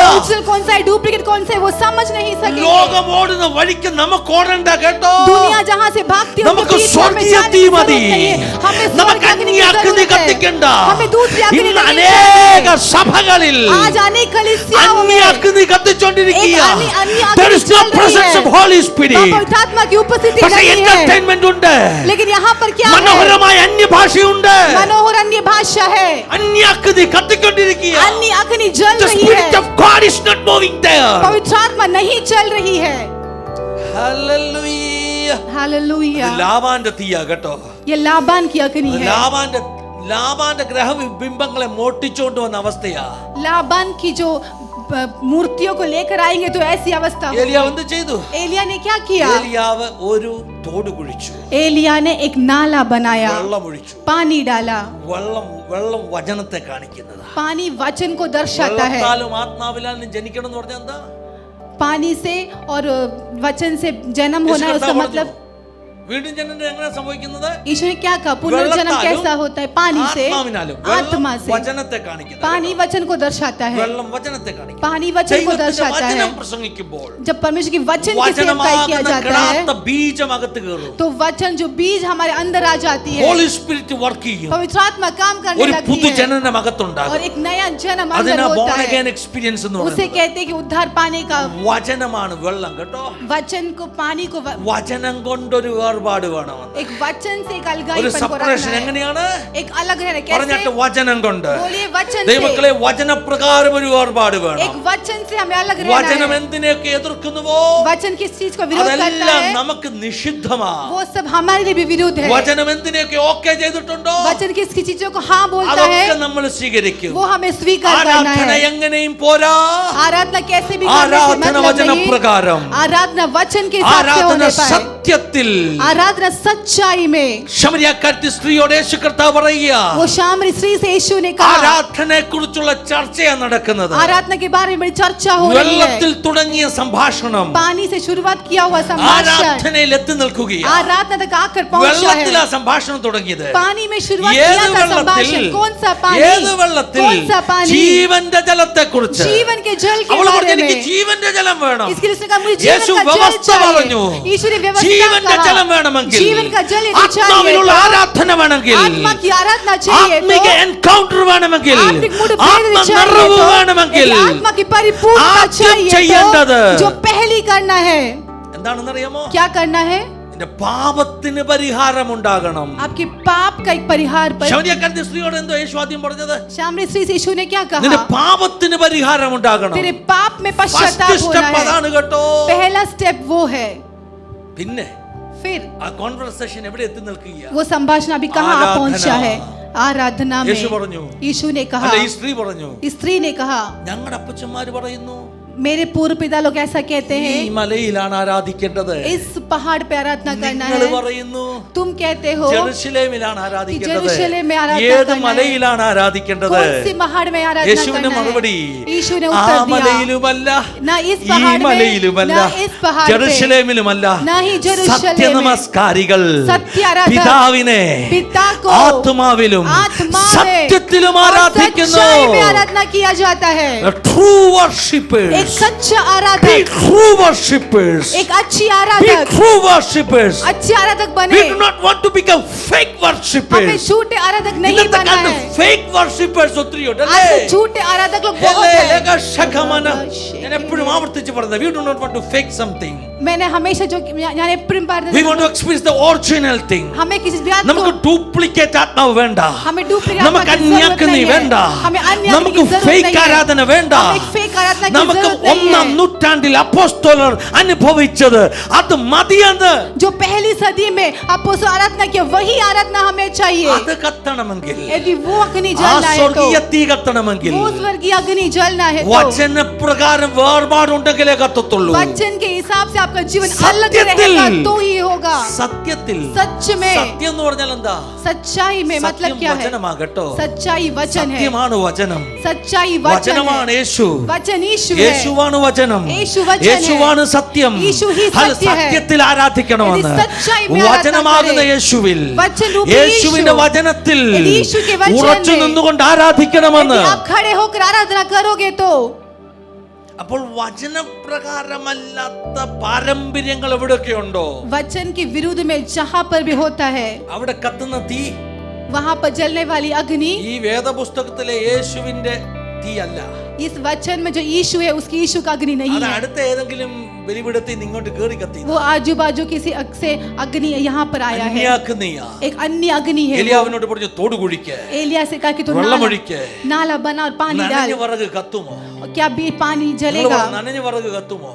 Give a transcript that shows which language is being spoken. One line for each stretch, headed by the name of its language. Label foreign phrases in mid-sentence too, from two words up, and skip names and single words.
Hindi: ओरिजिनल कौन सा है, डुप्लीकेट कौन सा है, वो समझ नहीं सकेंगे.
Malayalam: ലോകം ഓടുന്ന വഴിക്ക് നമുക്ക് ഓടണ്ട കേട്ടോ.
Hindi: दुनिया जहां से भागती है
Malayalam: നമുക്ക്
Hindi: उसके बीच में
Malayalam: സ്വർഗീയ
Hindi: जाने
Malayalam: തീ
Hindi: की
Malayalam: മതി.
Hindi: जरूरत नहीं है. हमें
Malayalam: നമുക്ക്
Hindi: स्वर्ग अग्नि
Malayalam: അന്യ
Hindi: की
Malayalam: അഗ്നി
Hindi: जरूरत
Malayalam: കത്തിക്കണ്ട.
Hindi: है. हमें दूसरी अग्नि
Malayalam: ഇന്ന്
Hindi: नहीं
Malayalam: അനേക
Hindi: चाहिए.
Malayalam: സഭകളിൽ
Hindi: आज अनेक कलीसियाओं
Malayalam: അന്യ
Hindi: में
Malayalam: അഗ്നി കത്തിച്ചോണ്ടിരിക്കുക.
Hindi: एक अन्य अग्नि
English: There is no
Hindi: चल रही
English: presence
Hindi: है.
English: of Holy Spirit.
Hindi: पवित्र आत्मा की उपस्थिति
Malayalam: പക്ഷേ
Hindi: नहीं है.
Malayalam: എന്റർടൈൻമെന്റ് ഉണ്ട്.
Hindi: लेकिन यहाँ पर क्या है?
Malayalam: മനോഹരമായ അന്യഭാഷയുണ്ട്.
Hindi: मनोहर अन्य भाषा है.
Malayalam: അന്യ അഗ്നി കത്തിക്കൊണ്ടിരിക്കുക.
Hindi: अन्य अग्नि जल
English: The
Hindi: रही
English: Spirit
Hindi: है.
English: of God is not moving there.
Hindi: पवित्र आत्मा नहीं चल रही है. Hallelujah. हालेलुया.
Malayalam: ഇത് ലാബാന്റെ തീയാ കേട്ടോ.
Hindi: ये लाबान की अग्नि है.
Malayalam: ലാബാന്റെ ഗ്രഹബിംബങ്ങളെ മോട്ടിച്ചോണ്ട് വന്ന അവസ്ഥയാ.
Hindi: लाबान की जो मूर्तियों को लेकर आएंगे तो ऐसी अवस्था होगी.
Malayalam: ഏലിയാവ് എന്ത് ചെയ്തു?
Hindi: एलिया ने क्या किया?
Malayalam: ഏലിയാവ് ഒരു തോട് കുഴിച്ചു,
Hindi: एलिया ने एक नाला बनाया,
Malayalam: വെള്ളം ഒഴിച്ചു.
Hindi: पानी डाला.
Malayalam: വെള്ളം വചനത്തെ കാണിക്കുന്നതാ.
Hindi: पानी वचन को दर्शाता है.
Malayalam: വെള്ളത്താലും ആത്മാവിലാലും ജനിക്കണം എന്ന് പറഞ്ഞാൽ എന്താ?
Hindi: पानी से और वचन से जन्म होना है, उसका मतलब
Malayalam: വീണ്ടും ജനനം എങ്ങനെ സംഭവിക്കുന്നത്?
Hindi: ईश्वर ने क्या कहा? पुनर्जन्म कैसा होता है? पानी से, आत्मा से.
Malayalam: വചനത്തെ കാണിക്കുന്നത്.
Hindi: पानी वचन को दर्शाता है.
Malayalam: വെള്ളം വചനത്തെ കാണിക്കുന്നു.
Hindi: पानी वचन को दर्शाता है.
Malayalam: വചനം പ്രസംഗിക്കുമ്പോൾ
Hindi: जब परमेश्वर की वचन की सेवकाई किया जाता है
Malayalam: വചനമാകുന്ന ബീജം അകത്ത് കയറും.
Hindi: तो वचन जो बीज हमारे अंदर आ जाती है,
English: Holy Spirit work
Malayalam: ചെയ്യും.
Hindi: पवित्र आत्मा काम करने
Malayalam: ഒരു
Hindi: लगती है
Malayalam: പുതുജനനം അകത്തുണ്ടാകും.
Hindi: और एक नया जन्म अंदर
Malayalam: അതിനാ
Hindi: होता
Malayalam: ബോൺ
Hindi: है.
English: again experience
Malayalam: എന്ന്
Hindi: उसे
Malayalam: പറയുന്നത്.
Hindi: कहते हैं कि उद्धार पाने का.
Malayalam: വചനമാണ് വെള്ളം കേട്ടോ.
Hindi: वचन को, पानी को,
Malayalam: വചനം കൊണ്ടൊരു വേർപാട് വേണം.
Hindi: एक वचन से एक
Malayalam: ഒരു
Hindi: अलगाईपन को
Malayalam: സെപ്പറേഷൻ
Hindi: रखना है.
Malayalam: എങ്ങനെയാണ്?
Hindi: एक अलग रहना.
Malayalam: പറഞ്ഞിട്ട്
Hindi: कैसे?
Malayalam: വചനം കൊണ്ട്.
Hindi: बोलिए वचन से.
Malayalam: ദൈവമക്കളെ വചനപ്രകാരം ഒരു വേർപാട് വേണം.
Hindi: एक वचन से हमें अलग रहना
Malayalam: വചനം
Hindi: है.
Malayalam: എന്തിനെയൊക്കെ എതിർക്കുന്നുവോ
Hindi: वचन किस चीज को विरोध करता
Malayalam: അതെല്ലാം
Hindi: है,
Malayalam: നമുക്ക് നിഷിദ്ധമാ.
Hindi: वो सब हमारे लिए भी विरुद्ध है.
Malayalam: വചനം എന്തിനെയൊക്കെ ഓക്കെ ചെയ്തിട്ടുണ്ടോ
Hindi: वचन किसकी चीजों को हाँ बोलता
Malayalam: അതൊക്കെ
Hindi: है,
Malayalam: നമ്മൾ സ്വീകരിക്കും.
Hindi: वो हमें स्वीकार करना
Malayalam: ആരാധന
Hindi: है.
Malayalam: എങ്ങനെയും പോരാ.
Hindi: आराधना कैसे भी करने से
Malayalam: ആരാധന
Hindi: मतलब नहीं.
Malayalam: വചനപ്രകാരം.
Hindi: आराधना वचन के हिसाब से
Malayalam: ആരാധന
Hindi: होने पाए.
Malayalam: സത്യത്തിൽ.
Hindi: आराधना सच्चाई में.
Malayalam: ശമരിയാക്കാരത്തി സ്ത്രീയോട് യേശു കർത്താവ് പറയുക,
Hindi: वो शामरी स्त्री से यीशु ने कहा,
Malayalam: ആരാധനയെ കുറിച്ചുള്ള ചർച്ചയാണ് നടക്കുന്നത്.
Hindi: आराधना के बारे में बड़ी चर्चा हो रही है.
Malayalam: വെള്ളത്തിൽ തുടങ്ങിയ സംഭാഷണം
Hindi: पानी से शुरुआत किया हुआ संभाषण
Malayalam: ആരാധനയിൽ എത്തി നിൽക്കുകയാണ്.
Hindi: आराधना तक आकर पहुंचा
Malayalam: വെള്ളത്തിലാ
Hindi: है.
Malayalam: സംഭാഷണം തുടങ്ങിയത്.
Hindi: पानी में शुरुआत
Malayalam: ഏത്
Hindi: किया था
Malayalam: വെള്ളത്തിൽ?
Hindi: संभाषण. कौन सा पानी?
Malayalam: ഏത് വെള്ളത്തിൽ?
Hindi: कौन सा पानी?
Malayalam: ജീവന്റെ ജലത്തെ കുറിച്ച്.
Hindi: जीवन के जल के
Malayalam: അവൾ
Hindi: बारे
Malayalam: പറഞ്ഞു എനിക്ക്
Hindi: में.
Malayalam: ജീവന്റെ ജലം വേണം.
Hindi: इसके लिए उसने कहा मुझे
Malayalam: യേശു
Hindi: जीवन का जल
Malayalam: വ്യവസ്ഥ പറഞ്ഞു.
Hindi: चाहिए. यीशु ने व्यवस्था
Malayalam: ജീവന്റെ ജലം
Hindi: कहा.
Malayalam: വേണമെങ്കിൽ
Hindi: जीवन का जल यदि चाहिए
Malayalam: ആത്മാവിലുള്ള
Hindi: तो
Malayalam: ആരാധന വേണമെങ്കിൽ
Hindi: आत्मा की आराधना चाहिए
Malayalam: ആത്മിക
Hindi: तो
Malayalam: എൻകൗണ്ടർ വേണമെങ്കിൽ
Hindi: आत्मिक मूड भेद
Malayalam: ആത്മനിറവ്
Hindi: चाहिए
Malayalam: വേണമെങ്കിൽ
Hindi: तो आत्मा की परिपूर्णता
Malayalam: ആദ്യം
Hindi: चाहिए
Malayalam: ചെയ്യേണ്ടത്
Hindi: तो जो पहली करना है,
Malayalam: എന്താണെന്നറിയാമോ?
Hindi: क्या करना है?
Malayalam: നിന്റെ പാപത്തിന് പരിഹാരം ഉണ്ടാകണം.
Hindi: आपके पाप का एक परिहार पर.
Malayalam: ശമരിയാക്കാരത്തി സ്ത്രീയോട് എന്തോ യേശു ആദ്യം പറഞ്ഞത്?
Hindi: शामरी स्त्री से यीशु ने क्या
Malayalam: നിന്റെ
Hindi: कहा?
Malayalam: പാപത്തിന് പരിഹാരം ഉണ്ടാകണം.
Hindi: तेरे पाप में
Malayalam: ഫസ്റ്റ്
Hindi: पश्चाताप होना
Malayalam: സ്റ്റെപ്പ്
Hindi: है.
Malayalam: അതാണ് കേട്ടോ.
Hindi: पहला स्टेप वो है.
Malayalam: പിന്നെ
Hindi: फिर
Malayalam: ആ കോൺവെർസേഷൻ എവിടെ എത്തി നിൽക്കുകയാണ്?
Hindi: वो संभाषण अभी कहाँ आराधना. पहुंचा है? आराधना में.
Malayalam: യേശു പറഞ്ഞു.
Hindi: यीशु ने कहा,
Malayalam: അല്ല ഈ സ്ത്രീ പറഞ്ഞു,
Hindi: स्त्री ने कहा,
Malayalam: ഞങ്ങളുടെ അപ്പച്ചന്മാര് പറയുന്നു
Hindi: मेरे पूर्व पिता लोग ऐसा कहते
Malayalam: ഈ
Hindi: हैं,
Malayalam: മലയിലാണ് ആരാധിക്കേണ്ടത്.
Hindi: इस पहाड़ पे आराधना करना
Malayalam: നിങ്ങൾ
Hindi: है.
Malayalam: പറയുന്നു
Hindi: तुम कहते हो
Malayalam: ജെറുസലേമിലാണ് ആരാധിക്കേണ്ടത്.
Hindi: ജെറുസലേം में आराधना
Malayalam: ഏത്
Hindi: करना है.
Malayalam: മലയിലാണ് ആരാധിക്കേണ്ടത്?
Hindi: कौन सी पहाड़ में आराधना
Malayalam: യേശുവിന്റെ
Hindi: करना
Malayalam: മറുപടി
Hindi: है? यीशु ने
Malayalam: ആ
Hindi: उत्तर दिया,
Malayalam: മലയിലുമല്ല,
Hindi: ना इस
Malayalam: ഈ
Hindi: पहाड़ में,
Malayalam: മലയിലുമല്ല,
Hindi: ना इस पहाड़ पे,
Malayalam: ജെറുസലേമിലുമല്ല,
Hindi: ना ही जेरूशलेम में.
Malayalam: സത്യനമസ്കാരികൾ
Hindi: सत्य आराधक
Malayalam: പിതാവിനെ
Hindi: पिता को
Malayalam: ആത്മാവിലും
Hindi: आत्मा में
Malayalam: സത്യത്തിലും
Hindi: और
Malayalam: ആരാധിക്കുന്നു.
Hindi: सच्चाई में आराधना किया जाता है.
English: True worshippers.
Hindi: एक सच्चा
English: Be
Hindi: आराधक,
English: true worshippers.
Hindi: एक अच्छी
English: Be
Hindi: आराधक,
English: true worshippers.
Hindi: अच्छे आराधक
English: We
Hindi: बने.
English: do not want to become fake
Hindi: हमें
English: worshippers.
Hindi: झूठे आराधक नहीं
Malayalam: ഇന്നത്തെ
Hindi: बनना
Malayalam: കാലത്ത്
Hindi: है.
English: fake worshippers
Malayalam: ഒത്തിരിയുണ്ട് അല്ലേ?
Hindi: आज झूठे आराधक लोग बहुत हैं.
Malayalam: ഞാൻ എപ്പോഴും ആവർത്തിച്ച് പറഞ്ഞത്,
English: we do not want to fake something.
Hindi: मैंने हमेशा जो
Malayalam: ഞാൻ എപ്പോഴും
English: We
Malayalam: പറഞ്ഞത്
English: want to experience the original thing.
Hindi: हमें किसी बात
Malayalam: നമുക്ക്
Hindi: को
Malayalam: ഡ്യൂപ്ലിക്കേറ്റ് ആത്മാവ് വേണ്ട,
Hindi: हमें डुप्लीकेट
Malayalam: നമുക്ക് അന്യാഗ്നി വേണ്ട, നമുക്ക് ഫേക്ക് ആരാധന വേണ്ട. നമുക്ക് ഒന്നാം നൂറ്റാണ്ടിൽ അപ്പോസ്തലർ അനുഭവിച്ചത് അത് മതിയെന്ന്.
Hindi: जो पहली सदी में अपोस्तल आराधना किया वही आराधना हमें चाहिए.
Malayalam: അത് കത്തണമെങ്കിൽ,
Hindi: यदि वो अग्नि
Malayalam: ആ
Hindi: जलना है तो
Malayalam: സ്വർഗീയ തീ കത്തണമെങ്കിൽ,
Hindi: वो स्वर्गीय अग्नि जलना है तो
Malayalam: വചനപ്രകാരം വേർപാടുണ്ടെങ്കിലേ കത്തത്തുള്ളൂ.
Hindi: वचन के हिसाब से आपका जीवन अलग
Malayalam: സത്യത്തിൽ,
Hindi: रहेगा तो ही होगा.
Malayalam: സത്യത്തിൽ,
Hindi: सच में,
Malayalam: സത്യം എന്ന് പറഞ്ഞാൽ എന്താ?
Hindi: सच्चाई में मतलब
Malayalam: സത്യം
Hindi: क्या है?
Malayalam: വചനമാകട്ടോ.
Hindi: सच्चाई वचन है.
Malayalam: സത്യമാണ് വചനം.
Hindi: सच्चाई वचन
Malayalam: വചനമാണ്
Hindi: है.
Malayalam: യേശു.
Hindi: वचन यीशु है.
Malayalam: യേശുവാണ് വചനം.
Hindi: यीशु वचन है.
Malayalam: യേശുവാണ് സത്യം.
Hindi: यीशु ही
Malayalam: അത്
Hindi: सत्य है.
Malayalam: സത്യത്തിൽ ആരാധിക്കണമെന്ന്.
Hindi: यदि सच्चाई में
Malayalam: വചനമാകുന്ന
Hindi: आराधना
Malayalam: യേശുവിൽ,
Hindi: वचन रूपी
Malayalam: യേശുവിന്റെ
Hindi: यीशु,
Malayalam: വചനത്തിൽ
Hindi: यदि यीशु के वचन
Malayalam: ഉറച്ചു
Hindi: में
Malayalam: നിന്നുകൊണ്ട് ആരാധിക്കണമെന്ന്.
Hindi: यदि आप खड़े होकर आराधना करोगे तो
Malayalam: അപ്പോൾ വചനപ്രകാരമല്ലാത്ത പാരമ്പര്യങ്ങൾ എവിടെയൊക്കെ ഉണ്ടോ
Hindi: वचन के विरुद्ध में जहाँ पर भी होता है
Malayalam: അവിടെ കത്തുന്ന തീ
Hindi: वहाँ पर जलने वाली अग्नि
Malayalam: ഈ വേദപുസ്തകത്തിലെ യേശുവിന്റെ തീ അല്ല.
Hindi: इस वचन में जो यीशु है उसकी यीशु का अग्नि नहीं
Malayalam: അത്
Hindi: है.
Malayalam: അടുത്ത ഏതെങ്കിലും ബലിപീഠത്തിൽ നിന്ന് ഇങ്ങോട്ട് കേറി കത്തി.
Hindi: वो आजू बाजू किसी से अग्नि यहाँ पर आया है.
Malayalam: അന്യാഗ്നിയാ.
Hindi: एक अन्य अग्नि है.
Malayalam: എലിയാവിനോട് പറഞ്ഞു തോട് കുഴിക്ക്,
Hindi: एलिया से कहा कि तू
Malayalam: വെള്ളമൊഴിക്ക്.
Hindi: नाला बना और पानी डाल.
Malayalam: നനഞ്ഞ വിറക് കത്തുമോ?
Hindi: क्या भी पानी जलेगा?
Malayalam: നനഞ്ഞ വിറക് കത്തുമോ?